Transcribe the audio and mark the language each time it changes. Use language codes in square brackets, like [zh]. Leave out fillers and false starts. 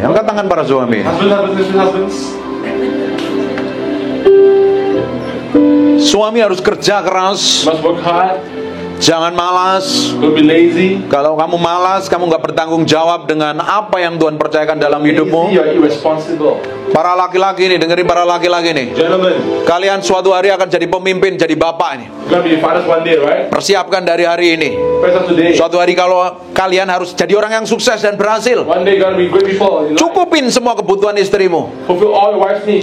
[id] Angkat tangan para suami. [en] Husbands. [id] Suami harus kerja keras, [en] Must work hard. [id] jangan malas. [en] Don't be lazy. [id] Kalau kamu malas, kamu nggak bertanggung jawab dengan apa yang Tuhan percayakan dalam hidupmu. [en] Lazy, you're irresponsible. [id] Para laki-laki nih, dengerin para laki-laki nih. [en] Gentlemen, [id] Kalian suatu hari akan jadi pemimpin, jadi bapak nih. [en] you're gonna be fathers one day, right? [id] Persiapkan dari hari ini. [en] First of today. [id] Suatu hari kalau kalian harus jadi orang yang sukses dan berhasil, [en] One day, you're gonna be great people. You know? [id] cukupin semua kebutuhan istrimu, [en] Fulfill all your wife's needs.